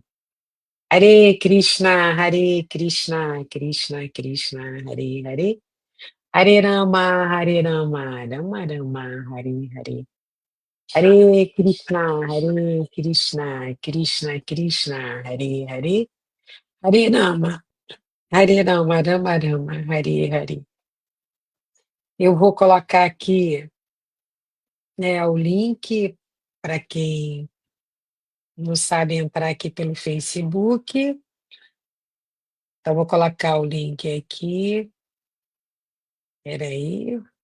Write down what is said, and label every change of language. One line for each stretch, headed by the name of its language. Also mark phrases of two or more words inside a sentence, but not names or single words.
Sanskrit: Hare Krishna, Hare Krishna, Krishna Krishna, Hare Hare, Hare Rama, Hare Rama, Rama Rama, Hare Hare. Hare Krishna, Hare Krishna, Krishna Krishna, Hare Hare, Hare Rama, Hare Rama, Rama Rama, Hare Hare.
Portuguese: Eu vou colocar aqui, né, o link para quem não sabe entrar aqui pelo Facebook. Então, vou colocar o link aqui. Espera aí.